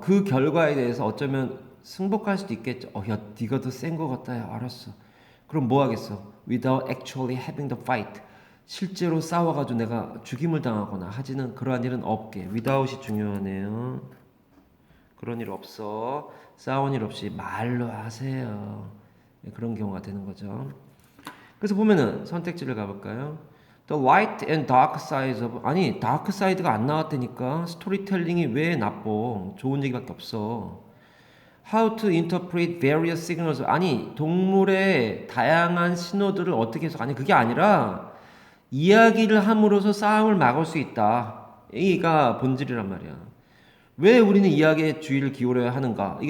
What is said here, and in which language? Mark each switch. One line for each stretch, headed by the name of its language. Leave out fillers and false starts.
Korean: 그 결과에 대해서 어쩌면 승복할 수도 있겠죠. 야, 네가 더 센 거 같다. 야, 알았어. 그럼 뭐 하겠어?
English: Without actually having the fight.
Korean: 실제로 싸워가지고 내가 죽임을 당하거나 하지는 그러한 일은 없게. without이 중요하네요. 그런 일 없어. 싸운 일 없이 말로 하세요. 그런 경우가 되는 거죠. 그래서 보면은 선택지를 가볼까요?
English: The light and dark sides of
Korean: 아니
English: dark side가
Korean: 안 나왔다니까 스토리텔링이 왜 나빠? 좋은 얘기밖에 없어.
English: How to interpret various signals
Korean: 아니 동물의 다양한 신호들을 어떻게 해서 아니 그게 아니라 이야기를 함으로써 싸움을 막을 수 있다. 이가 본질이란 말이야. 왜 우리는 이야기에 주의를 기울여야 하는가?